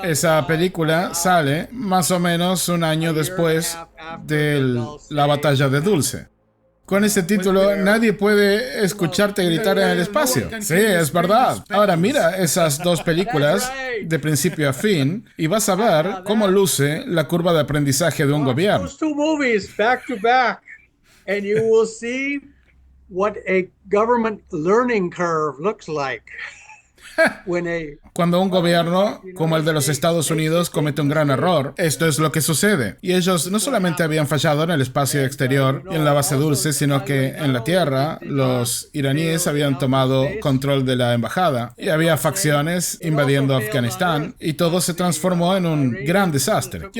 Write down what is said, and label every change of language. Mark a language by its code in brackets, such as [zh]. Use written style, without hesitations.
[es] Esa película sale más o menos un año después de la batalla de Dulce. Con este título nadie puede escucharte gritar en el espacio. Sí, es verdad. Ahora mira esas dos películas de principio a fin y vas a ver cómo luce la curva de aprendizaje de un gobierno. [en] Those two movies back to back, and you will see what a government learning curve looks like. [es] Cuando un gobierno como el de los Estados Unidos comete un gran error, esto es lo que sucede. Y ellos no solamente habían fallado en el espacio exterior y en la base Dulce, sino que en la tierra los iraníes habían tomado control de la embajada y había facciones invadiendo Afganistán y todo se transformó en un gran desastre.